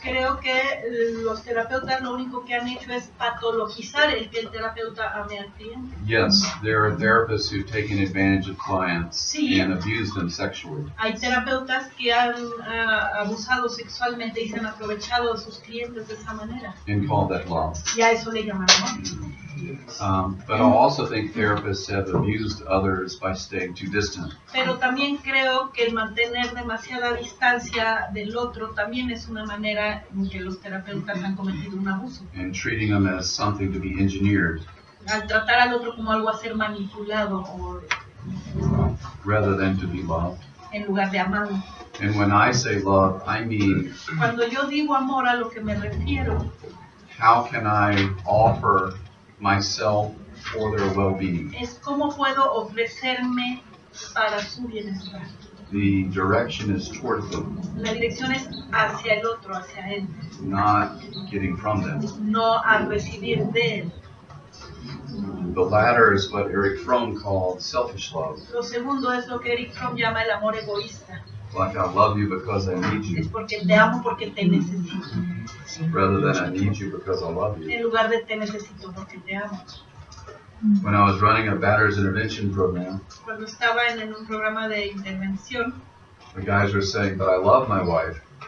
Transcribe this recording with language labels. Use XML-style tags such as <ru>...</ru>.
<es>Creo que los terapeutas lo único que han hecho es patologizar el que el terapeuta ame al cliente.</es> <en>Yes, there are therapists who've taken advantage of clients</en> <es>Sí.</es> <en>and abused them sexually.</en> <es>Hay terapeutas que han abusado sexualmente y se han aprovechado de sus clientes de esa manera.</es> <en>And call that love.</en> <es>Y a eso le llaman amor.</es> <en>But I also think therapists have abused others by staying too distant.</en> <es>Pero también creo que el mantener demasiada distancia del otro también es una manera en que los terapeutas han cometido un abuso.</es> <en>And treating them as something to be engineered</en> <es>Al tratar al otro como algo a ser manipulado o</es> <en>rather than to be loved.</en> <es>en lugar de amado.</es> <en>And when I say love, I mean,</en> <es>Cuando yo digo amor, a lo que me refiero</es> <en>how can I offer myself for their well-being?</en> <es>es cómo puedo ofrecerme para su bienestar.</es> <en>The direction is toward them,</en> <es>La dirección es hacia el otro, hacia él,</es> <en>not getting from them.</en> <es>no a recibir de él.</es> <en>The latter is what Eric Fromm called selfish love.</en> <es>Lo segundo es lo que Eric Fromm llama el amor egoísta.</es> <en>Like I love you because I need</en> <es>Es</es> <en>you,</en> <es>porque te amo porque te necesito,</es> <en>rather than I need you because I love you.</en> <es>en lugar de te necesito porque te amo.</es> <en>When I was running a batter's intervention program,</en> <es>Cuando estaba en un programa de intervención</es> <en>the guys were saying, but I love my wife.</en>